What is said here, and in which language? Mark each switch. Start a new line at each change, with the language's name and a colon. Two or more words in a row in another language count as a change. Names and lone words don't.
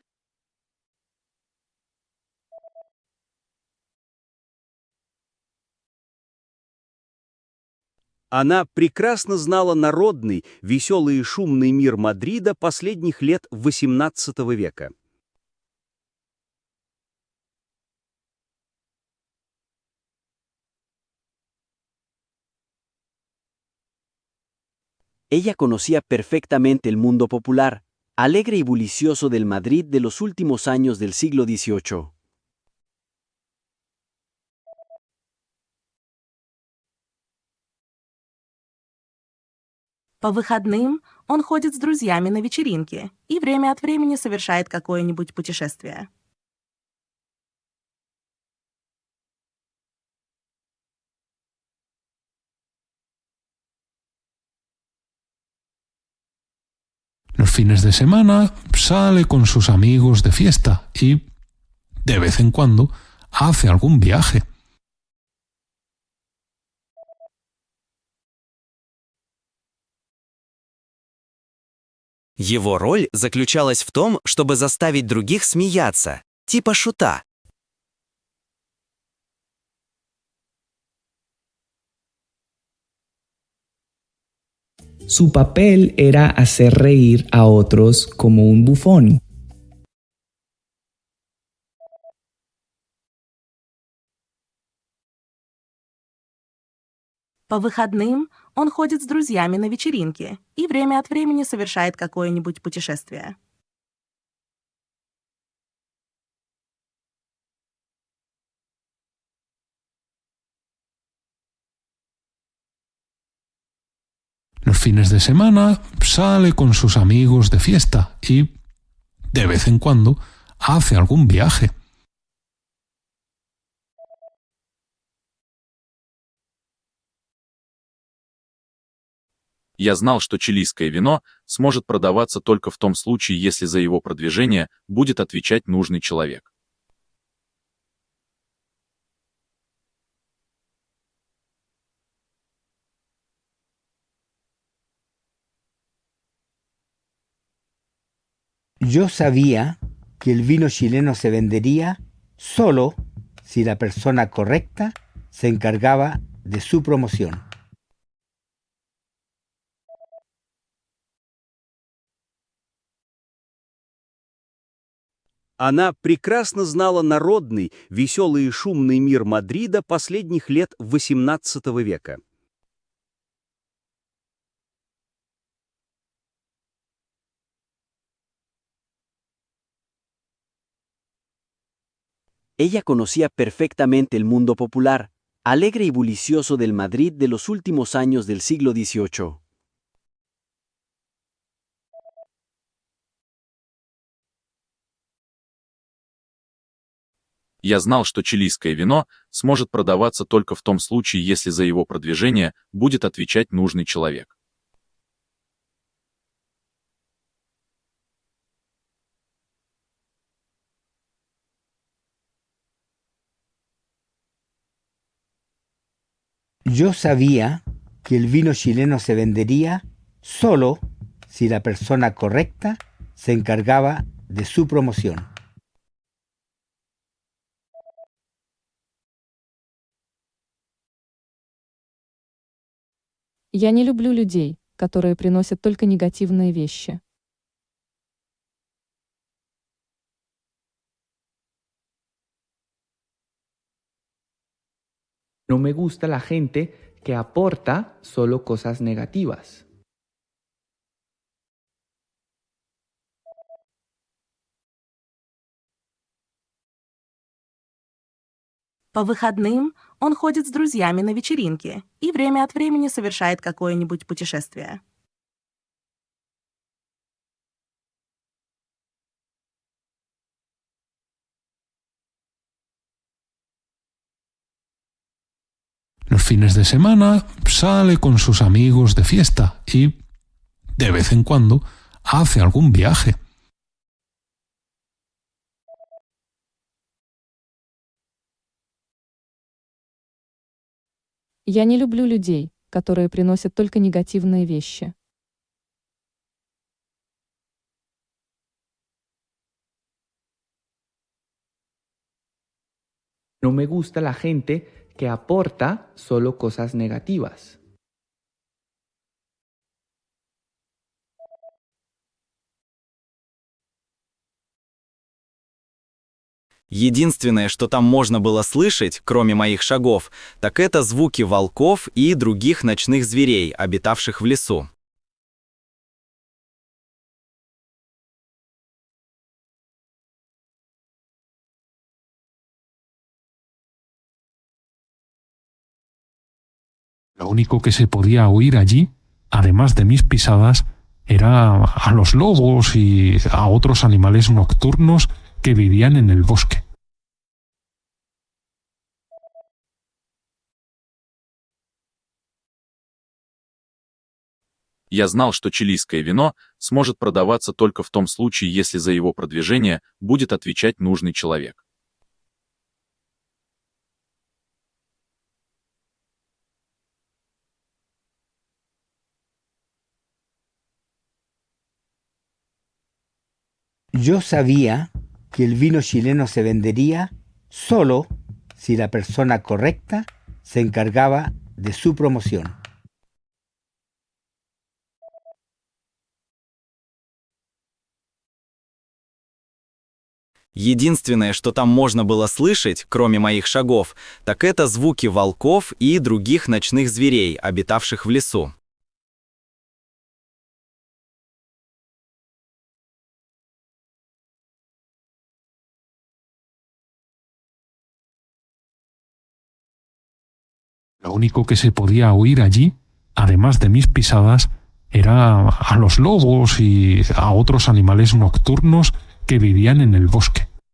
Russian: Она прекрасно знала народный, веселый и шумный мир Мадрида последних лет XVIII века.
Spanish: Ella conocía perfectamente el mundo popular, alegre y bullicioso del Madrid de los últimos años del siglo XVIII.
Russian: По выходным он ходит с друзьями на вечеринки и время от времени совершает какое-нибудь путешествие.
Spanish: Los fines de semana sale con sus amigos de fiesta y, de vez en cuando, hace algún viaje.
Russian: Его роль заключалась в том, чтобы заставить других смеяться, типа шута.
Spanish: Su papel era hacer reír a otros como un bufón.
Russian: По выходным он ходит с друзьями на вечеринки и время от времени совершает какое-нибудь путешествие.
Spanish: Los fines de semana sale con sus amigos de fiesta y, de vez en cuando, hace algún viaje.
Russian: Я знал, что чилийское вино сможет продаваться только в том случае, если за его продвижение будет отвечать нужный человек.
Spanish: Yo sabía que el vino chileno se vendería solo si la persona correcta se encargaba de su promoción.
Russian: Она прекрасно знала народный, веселый и шумный мир Мадрида последних лет XVIII века.
Spanish: Ella conocía perfectamente el mundo popular, alegre y bullicioso del Madrid de los últimos años del siglo XVIII.
Russian: Я знал, что чилийское вино сможет продаваться только в том случае, если за его продвижение будет отвечать нужный человек.
Spanish: Yo sabía que el vino chileno se vendería solo si la persona correcta se encargaba de su promoción.
Russian: Я не люблю людей, которые приносят только негативные вещи.
Spanish: No me gusta la gente que aporta solo cosas negativas.
Russian: По выходным он ходит с друзьями на вечеринки и время от времени совершает какое-нибудь путешествие.
Spanish: Los fines de semana sale con sus amigos de fiesta y, de vez en cuando, hace algún viaje.
Russian: Я не люблю людей, которые приносят только негативные вещи.
Spanish: No me gusta la gente que aporta solo cosas negativas.
Russian: Единственное, что там можно было слышать, кроме моих шагов, так это звуки волков и других ночных зверей, обитавших в лесу.
Spanish: Lo único que se podía oír allí, además de mis pisadas, era a los lobos y a otros animales nocturnos que vivían en el bosque.
Russian: Я знал, что чилийское вино сможет продаваться только в том случае, если за его продвижение будет отвечать нужный человек.
Spanish: Yo sabía que el vino chileno se vendería solo si la persona correcta se encargaba de su promoción.
Russian: Единственное, что там можно было слышать, кроме моих шагов, так это звуки волков и других ночных зверей, обитавших в лесу.
Spanish: Lo único que se podía oír allí, además de mis pisadas, era a los lobos y a otros animales nocturnos que vivían en el bosque.